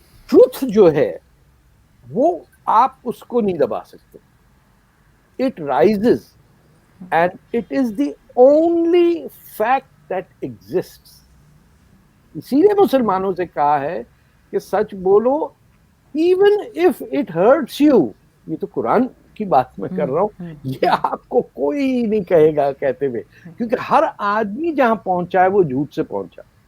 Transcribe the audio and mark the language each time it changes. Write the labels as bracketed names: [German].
[Urdu] Truth جو ہے وہ آپ اس کو نہیں دبا سکتے. [English] It rises and it is the only fact that exists. [Urdu] اسی لیے مسلمانوں سے کہا ہے کہ سچ بولو [English] even if it hurts you. [Urdu] یہ تو قرآن کی بات میں کر رہا ہوں، یہ آپ کو کوئی نہیں کہے گا کہتے ہوئے، کیونکہ ہر آدمی جہاں پہنچا ہے وہ جھوٹ سے پہنچا.